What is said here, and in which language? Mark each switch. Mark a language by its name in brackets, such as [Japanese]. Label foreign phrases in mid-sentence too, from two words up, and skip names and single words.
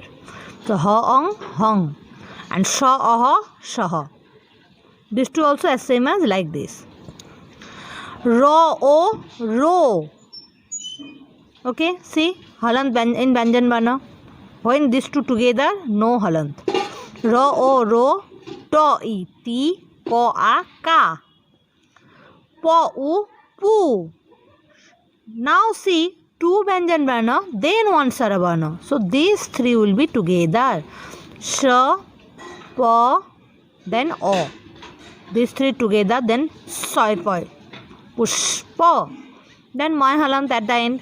[English] So ha, ong, hong. And sha, aha, shaha. These two also as same as like this. Ro, o, ro. Okay, see, halant in [Hindi] Vyanjan Varna. [English] When these two together, no halant. Ro, o, ro, to, i, ti, ko, a, ka. Po, u, pu. Now see, two [Hindi] Vyanjan Varna, [English] then one [Hindi] Swara Varna. [English] So these three will be together. Sh, pa, then o. These three together, then soi, poi. Pushpa. Then my halant at the end.